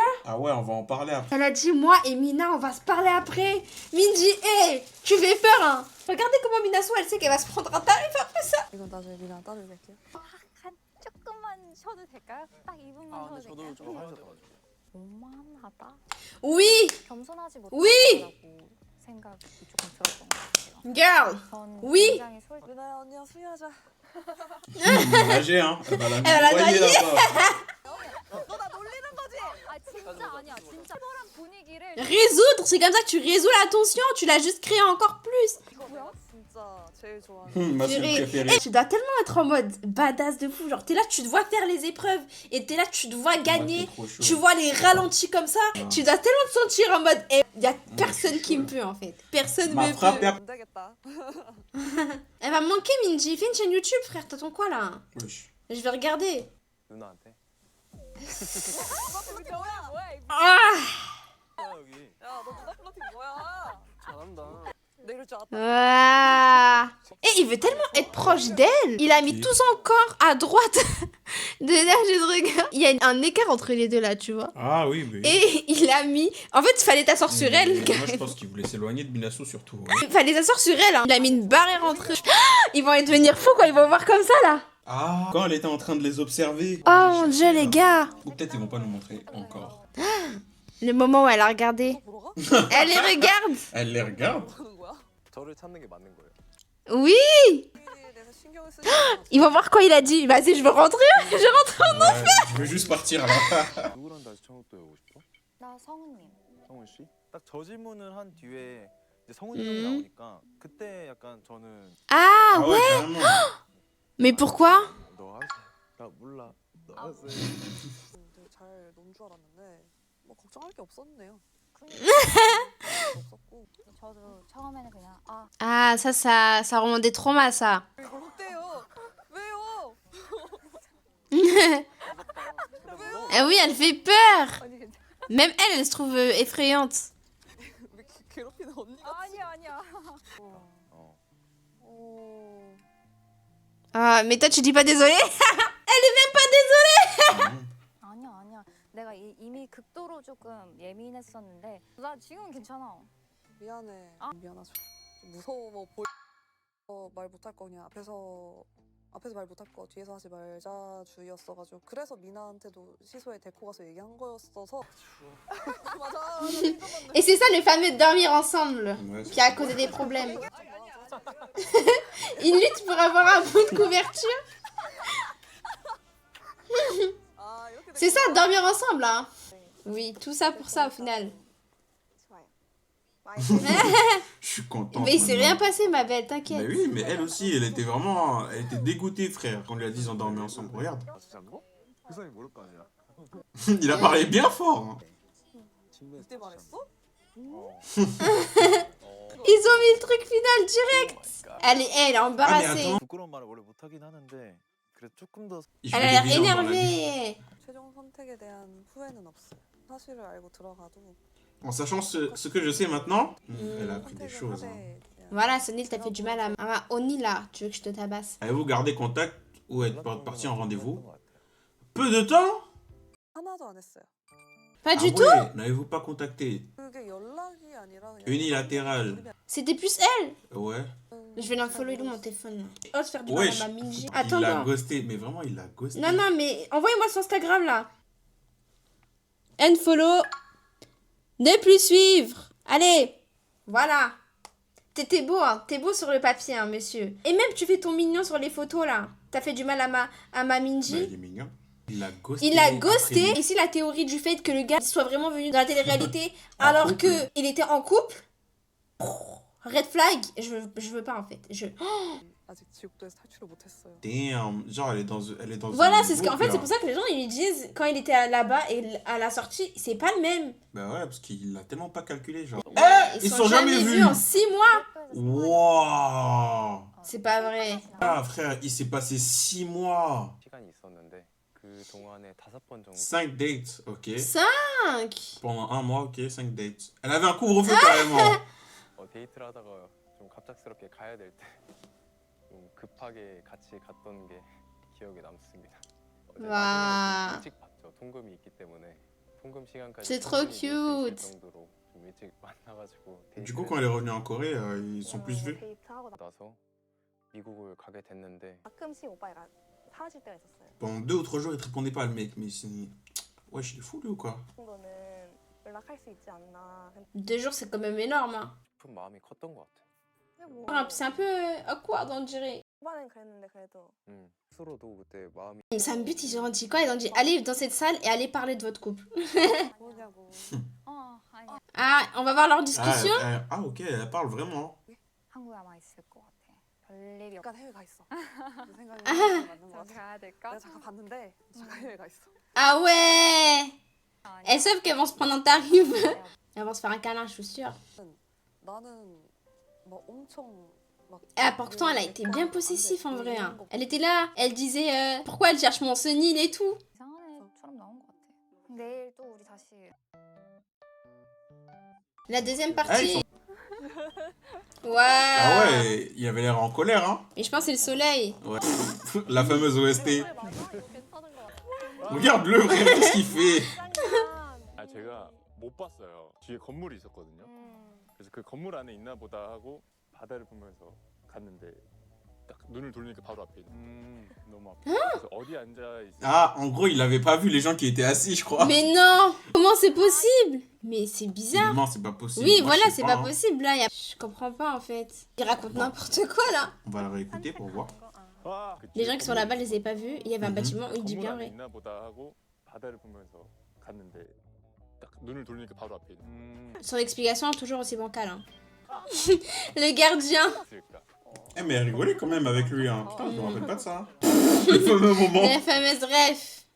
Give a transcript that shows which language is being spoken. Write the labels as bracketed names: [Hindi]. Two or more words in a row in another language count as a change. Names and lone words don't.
[French] Ah ouais, on va en parler après. Elle a dit, moi et Mina, on va se parler après. Minji, hé, tu fais peur, hein. Regardez comment Minasu, elle sait qu'elle va se prendre un tarif après ça. [Korean] 이건 나중에 미랑 따로 얘기할게요. 한 조금만 쉬어도 될까요? 딱 2분만 아 근데 쉬어도 저도 될까요? 좀 해야 돼가지고. 오만하다. [French] Oui, [Korean] 겸손하지 [French] Oui! [Korean] 못하다고 생각이 조금 들었던 것 같아요. girl. 전 [French] Oui! [Korean] 굉장히 미나야 언니야 수유하자. [French] Nager, hein. Elle va la Elle va la noyer noyer. là-bas. [Korean] 너 나 놀리는 거지? 아 진짜 아니야 진짜 이런 분위기를 [French] Résoudre, c'est comme ça que tu résous la tension. Tu l'as juste créé encore plus. [Korean] 이거야? 진짜 제일 좋아하는. [French] Ma série Purée. préférée. Et tu dois tellement être en mode badass de fou. Genre, t'es là, tu te vois faire les épreuves. Et t'es là, tu te vois gagner. Ouais, t'es trop chaud. Tu vois les ralentis comme ça. Ouais. Tu dois tellement te sentir en mode. Eh, y a personne qui me peut en fait. Personne Ma me frappe peut. [Korean] 안 되겠다. [French] Elle va me manquer, Minji. Fais une chaîne YouTube, frère. T'attends quoi là? Wesh. Je vais regarder. [Korean] 누나한테? 플러팅 뭐야? [French] Ah! [Korean] 여기 야너 누나 플러팅 뭐야? 잘한다. 내 이럴 줄 알았다. [French] Ah. Et il veut tellement être proche d'elle. Il a mis Qui? tout son corps à droite de là, je regarde. Il y a un écart entre les deux là, tu vois. Ah oui, mais. Et il a mis. En fait, il fallait t'asseoir sur elle. Moi, je carrément. pense qu'il voulait s'éloigner de Minasu surtout. hein. Il fallait s'asseoir sur elle. Hein. Il a mis une barrière entre eux. Ah, ils vont devenir fous quand ils vont voir comme ça là. Ah, quand elle était en train de les observer. Oh mon dieu, les gars. Ou peut-être ils vont pas nous montrer encore. Le moment où elle a regardé. [Korean] 보러 가? [French] Elle les regarde. Elle les regarde. [Korean] 보는 거야? 저를 찾는 게 맞는 거예요. [French] Oui. [Korean] 미리 내가 신경을 쓰지. [French] Ils vont voir quoi il a dit. Vas-y, je veux rentrer. Je rentre. Ouais, je veux juste partir là. [Korean] 누구랑 다시 처음부터 해보고 싶어? 나 성우님 성훈 씨? 딱 저 질문을 한 뒤에 이제 성훈이 형이 나오니까 그때 약간 저는 [French] Ah ouais. carrément. Mais pourquoi? [Korean] 너 하세요. 나 몰라. 너 하세요. 되게 잘 논 줄 알았는데 뭐 걱정할 게 없었네요. 없었고. 저도 처음에는 그냥 아 [French] Ah, ça remonte des traumas, ça. [Korean] 이걸 어때요? 왜요? [French] Ah oui, elle fait peur. [Korean] 아니 괜찮아. [French] Même elle se trouve effrayante. [Korean] 왜 괴롭히는 언니가? 아니야. 어. 오. [French] Ah, mais toi, tu dis pas désolé? Elle est même pas désolée. [Korean] 아니야. 내가 이미 극도로 조금 예민했었는데 나 지금은 괜찮아. 미안해. 아. 미안하죠. 좀 무서워 보이. 말 못할 거 그냥 앞에서 말 못할 거 뒤에서 하지 말자 주의였어가지고 그래서 미나한테도 시소에 데리고 가서 얘기한 거였어서. 맞아. [French] Et c'est ça le fameux dormir ensemble Ouais, c'est qui a ça. causé des problèmes. Ils luttent pour avoir un bout de couverture. [Korean] 아, 이렇게 [French] C'est ça, dormir ensemble, hein. Oui, tout ça pour ça au final. [Korean] 좋아요. [French] Je suis content. Mais il s'est rien passé, ma belle, t'inquiète. Mais oui, mais elle aussi, elle était dégoûtée, frère, quand on lui a dit ils ont dormi ensemble. Regarde. [Korean] 아 진짜 뭐? 그 사람이 모를 거 아니야. [French] Il a parlé bien fort. Hein. [Korean] 그때 말했어? [French] Ils ont mis le truc final direct. Elle est Ah, mais embarrassée. attends. [Korean] 부끄러운 말을 원래 못 하긴 하는데 그래 조금 더 [French] Je Elle fais a des l'air visions dans la vie. énervée. [Korean] 최종 선택에 대한 후회는 없어요. 사실을 알고 들어가도 [French] En sachant ce que je sais maintenant, elle a appris des [Korean] 선택을 [French] choses. Hein. [Korean] 하되 그냥 [French] Voilà, Sonil, t'as fait du mal à ma Oni là. Tu veux que je te tabasse? Avez-vous gardé contact ou êtes parti en rendez-vous? Peu de temps? [Korean] 하나도 안 했어요. [French] Pas du Ah tout? ouais, n'avez-vous pas contacté? [Korean] 그게 연락이 아니라 그냥 [French] Unilatéral. C'était plus elle. Ouais. Je vais l'unfollow de mon téléphone. Ose faire du mal Wesh. à ma Minji. Il Attends, l'a non. ghosté, mais vraiment, il l'a ghosté. Non, non, mais envoyez-moi son Instagram là. Unfollow. Ne plus suivre. Allez. Voilà. T'es beau, hein. T'es beau sur le papier, hein, monsieur. Et même, tu fais ton mignon sur les photos là. T'as fait du mal à ma Bah, Minji. il est mignon. Il l'a ghosté. Il l'a après ghosté. lui. Ici, la théorie du fait que le gars soit vraiment venu dans la télé-réalité En alors couple. que il était en couple. [English] Red flag. [French] Je veux pas en fait. [Korean] 아직 지옥도에서 탈출을 못했어요. [French] Damn. Genre, elle est dans Voilà, une c'est ce qu'en boucle, fait, c'est là. pour ça que les gens ils lui disent quand il était là-bas et à la sortie, c'est pas le même. Bah ouais, parce qu'il l'a tellement pas calculé, genre. Ouais, ils sont jamais vus. en 6 mois. Waouh. C'est pas vrai. Ah, frère, il s'est passé 6 mois. [Korean] 시간이 있었는데 그 동안에 5번 정도 [French] 5 dates, ok. 5. Pendant 1 mois, ok, 5 dates. Elle avait un couvre-feu carrément. [Korean] 데이트를 하다가 좀 갑작스럽게 가야 될 때 좀 급하게 같이 갔던 게 기억에 남습니다. 와. 나중에 좀 일찍 봤죠. 통금이 있기 때문에 통금 시간까지 [French] C'est trop [Korean] 충분히 놀수 있을 [French] cute. [Korean] 정도로 좀 일찍 만나가지고 [French] Du coup, quand elle est revenue en Corée, ils sont plus vus. [Korean] 데이트하고 나서 미국을 가게 됐는데 가끔씩 오빠가 사라질 때가 있었어요. [French] Pendant 2 ou 3 jours, il te répondait pas, le mec. Mais c'est. Wesh, il est fou lui ou quoi? [Korean] 그 정도는 연락할 수 있지 않나. [French] 2 jours, c'est quand même énorme. Hein. [Korean] 싶은 마음이 컸던 것 같아. 근데 뭐 [French] C'est un peu awkward, on dirait. [Korean] 초반엔 그랬는데 그래도 스스로도 그때 마음이 [French] Ça me bute, ils ont dit quoi? Ils ont dit allez dans cette salle et allez parler de votre couple. [Korean] 뭐냐고. 아니야. [French] Ah, on va voir leur discussion. Ok, elle parle vraiment. [Korean] 한국에 아마 있을 것 같아. 별일이 없. 잠깐 해외 가 있어. 내 생각이 맞는 거 같아. 가야 될까? 내가 잠깐 봤는데 잠깐 해외 가 있어. [French] Ah ouais. Elles savent qu'elles vont se prendre en tarif. Elles vont se faire un câlin, je suis sûre. [Korean] 나는 막 엄청 막 [French] Ah, pourtant, elle a été bien possessive en vrai. Hein. Elle était là, elle disait pourquoi elle cherche mon Sonil et tout. [Korean] 이상한 애처럼 나온 것 같아. 내일 또 우리 다시. [French] La deuxième Ah, ils partie. sont- Waouh. Ah ouais, il avait l'air en colère, hein. Mais je pense que c'est le soleil. Ouais. La fameuse OST. [Korean] 괜찮은 것 같아. [French] Regarde-le, frère, qu'est-ce qu'il fait? [Korean] 아 제가 못 봤어요. 뒤에 건물이 있었거든요. 그래서 그 건물 안에 있나 보다 하고 바다를 보면서 갔는데 딱 눈을 돌리니까 바로 앞에 있는. 너무 아파. 그래서 어디 앉아 있어? [French] Ah, en gros, il avait pas vu les gens qui étaient assis, je crois. Mais non. Comment c'est possible? Mais c'est bizarre. Non, c'est pas possible. Oui, Moi, voilà, je sais c'est pas hein. possible là. Je comprends pas en fait. Il raconte n'importe quoi là. On va la réécouter pour voir. [Korean] 아, 그 [French] Les [Korean] 뒤에 [French] gens qui sont là-bas, je [Korean] 건물이 [French] les ai pas vus. Il y avait un Mhm. bâtiment où il dit [Korean] 건물 [French] bien [Korean] 안에 [French] vrai. [Korean] 있나 보다 하고 바다를 보면서 갔는데 딱 눈을 돌리니까 바로 앞에 있는. [French] Son explication est toujours aussi bancale. Hein. Le gardien. [Korean] 있을까? [French] Eh, mais elle rigolait quand même avec lui, hein. Putain, je me rappelle pas de ça. Hein. Le fameux moment. La fameuse ref.